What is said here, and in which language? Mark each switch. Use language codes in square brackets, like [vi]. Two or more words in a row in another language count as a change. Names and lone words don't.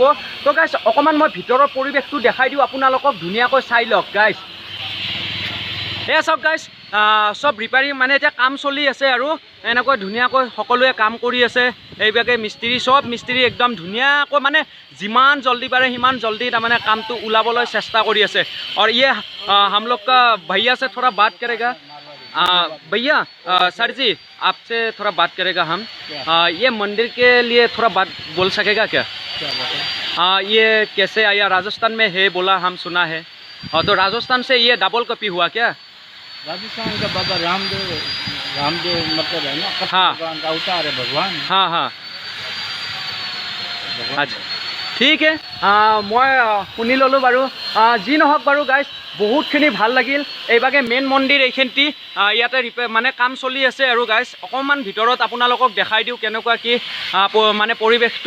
[as] তো গাইজ অকণমান মই ভিতৰৰ পৰিৱেশটো দেখাই দিওঁ আপোনালোকক, ধুনীয়াকৈ চাই লওক গাইজ। এয়া চাওক গাইজ, চব ৰিপেয়াৰিং মানে এতিয়া কাম চলি আছে আৰু এনেকৈ ধুনীয়াকৈ সকলোৱে কাম কৰি আছে। এইভাগে মিস্ত্ৰী, চব মিস্ত্ৰী একদম ধুনীয়াকৈ মানে যিমান জল্দি পাৰে সিমান জল্দি তাৰমানে কামটো ওলাবলৈ চেষ্টা কৰি আছে। [hi] আৰু ইয়ে हम लोग का भैया से थोड़ा बात करेगा। भैया सर जी आपसे थोड़ा बात करेगा हम। ये मंदिर के लिए थोड़ा बात बोल सकेगा क्या? ये कैसे आया? राजस्थान में है बोला, हम सुना है। तो राजस्थान से ये डबल कॉपी हुआ क्या? राजस्थान का बाबा रामदेव मतलब है ना, हाँ, भगवान का अवतार है भगवान। हाँ हाँ, [as] আচ্ছা ঠিক মই শুনি ল'লোঁ বাৰু। যি নহওক বাৰু গাইজ, বহুতখিনি ভাল লাগিল। এইভাগে মেইন মন্দিৰ এইখিনিতে ইয়াতে মানে কাম চলি আছে। আৰু গাইজ অকণমান ভিতৰত আপোনালোকক দেখাই দিওঁ কেনেকুৱা কি মানে পৰিৱেশটো।